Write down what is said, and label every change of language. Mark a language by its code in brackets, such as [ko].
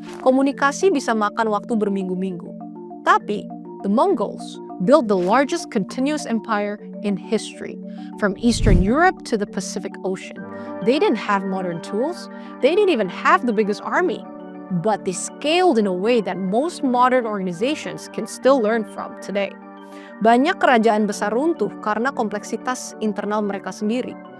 [id] Komunikasi bisa makan waktu berminggu-minggu. Tapi, [en] the Mongols built the largest continuous empire in history, from Eastern Europe to the Pacific Ocean. They didn't have modern tools. They didn't even have the biggest army. But they scaled in a way that most modern organizations can still learn from today. [id] Banyak kerajaan besar runtuh karena kompleksitas internal mereka sendiri.